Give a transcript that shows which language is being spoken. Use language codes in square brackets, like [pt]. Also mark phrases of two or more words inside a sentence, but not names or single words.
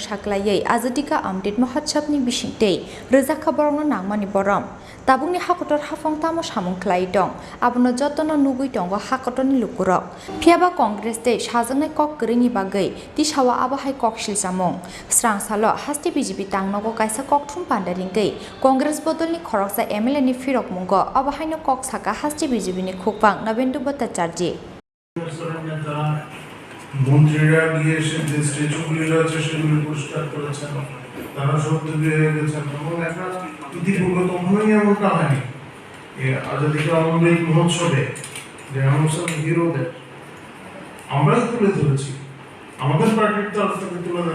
[trp] saklaiयै azadika amrit mohotsabni bisingtei Rwkha borokno nangmani borom tabungni hakotor hafang tamo samung khlai dong abono jotono nugui tongo hakotorni lukurok phiaba Congress tei sajaknai kok grini bagui tisawa abahai Koksilsamung srangsalo Haste BJP tangnogo kaisa kokthum pandaringkei Congress bodolni Khorang MLA ni Phirokmung obahaino kok saka Haste BJP ni Khukphang Nabendhu Bhartacharjee [bn] মন্ত্রীরা গিয়ে সে যে স্ট্যাচুগুলি রয়েছে সেগুলি পরিষ্কার করেছেন তারা সত্যি হয়ে গেছেন এবং একটা ইতিপূর্বে কখনোই এমনটা হয়নি আজাদিকে অমৃত মহোৎসবে যে আমাদের হিরোদের আমরাই তুলে ধরেছি আমাদের পার্টির তরফ থেকে তুলে ধরা